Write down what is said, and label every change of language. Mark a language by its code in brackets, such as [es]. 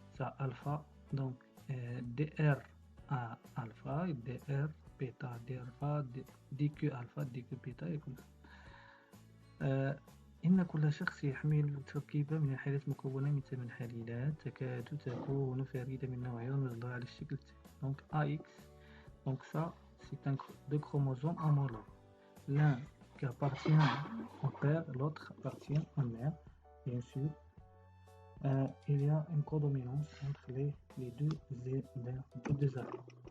[fr] ça alpha, donc dr à alpha, et dr bêta, dq alpha, dq bêta, et comme ça. [ar] إن كل شخص يحمل تركيبة من الحالات مكونة من 8 حليلات تكاد تكون فريدة من نوعها ومصدرها على الشكل التالي. [fr] Donc AX, donc ça c'est deux chromosomes homologues. L'un qui appartient au père, l'autre appartient à la mère, bien sûr. Il y a une codominance entre les deux allèles.